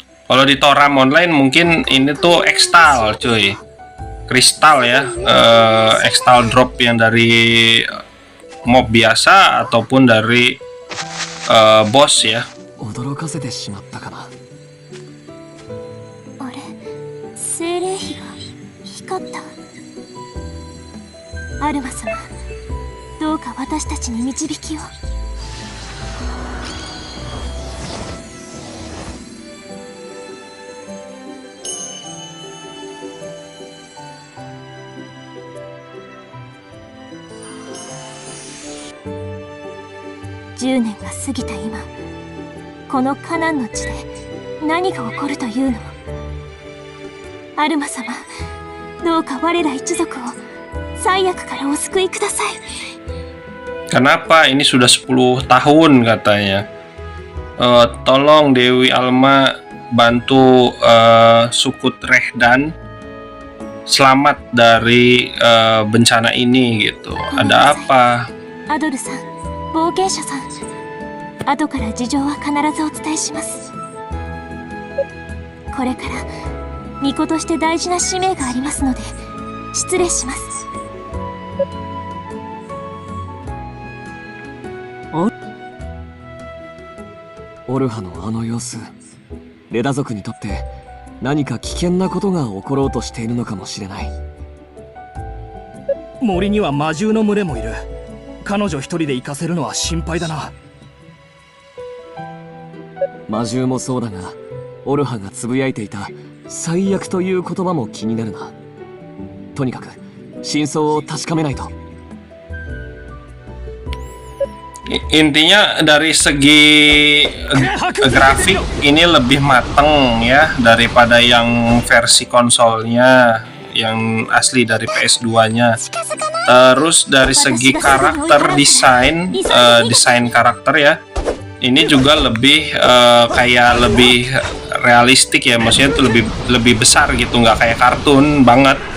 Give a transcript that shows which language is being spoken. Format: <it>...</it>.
<id>Kalau di Toram online mungkin ini tuh Extal cuy, kristal ya, Extal drop yang dari mob biasa ataupun dari boss ya.</id> <ja>驚かせてしまったかな。あれ、精霊碑が光った。アルマ様、どうか私たちに導きを。 10年が過ぎた今、このカナンの地で何が起こるというの？アルマ様、どうか我ら一族を最悪からお救いください。</ja> <id>Kenapa ini sudah 10 tahun katanya. Tolong Dewi Alma bantu Sukut Rehdan selamat dari bencana ini gitu. Ada apa?</id> <ja>アドルさん、冒険者さん、後から事情は必ずお伝えします。これから巫女として大事な使命がありますので失礼します。オルハのあの様子、レダ族にとって何か危険なことが起ころうとしているのかもしれない。森には魔獣の群れもいる。彼女一人で行かせるのは心配だな。魔獣もそうだが、オルハがつぶやいていた最悪という言葉も気になるな。とにかく真相を確かめないと。</ja> <id>Intinya dari segi grafik ini lebih mateng ya daripada yang versi konsolnya yang asli dari PS2-nya. Terus dari segi karakter desain, desain karakter ya, ini juga lebih kayak lebih realistik ya, maksudnya itu lebih besar gitu, nggak kayak kartun banget.</id>